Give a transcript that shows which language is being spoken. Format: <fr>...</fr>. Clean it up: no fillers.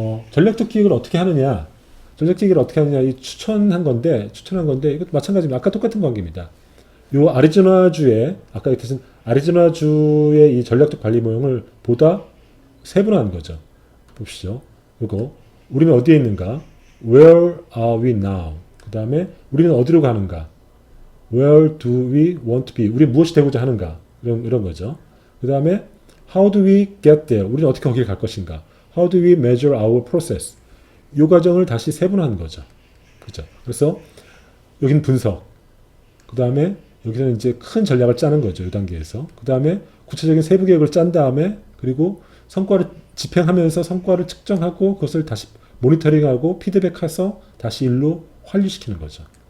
<ko>전략적 기획을 어떻게 하느냐? 이 추천한 건데 이것도 마찬가지입니다. 아까 똑같은 관계입니다. 요 아까 얘기했던 아리조나주의 이 전략적 관리 모형을 보다 세분화한 거죠. 봅시죠. 이거 우리는 어디에 있는가?</ko> <en>Where are we now?</en> <ko>그 다음에 우리는 어디로 가는가?</ko> <en>Where do we want to be?</en> <ko>우리 무엇이 되고자 하는가? 이런 거죠. 그 다음에</ko> <en>How do we get there?</en> <ko>우리는 어떻게 거길 갈 것인가?</ko> <en>How do we measure our process?</en> <ko>이 과정을 다시 세분화한 거죠. 그죠? 그래서 여기는 분석. 그 다음에 여기서는 이제 큰 전략을 짜는 거죠. 이 단계에서. 그 다음에 구체적인 세부 계획을 짠 다음에 그리고 성과를 집행하면서 성과를 측정하고 그것을 다시 모니터링하고 피드백해서 다시 일로 환류시키는 거죠.</ko>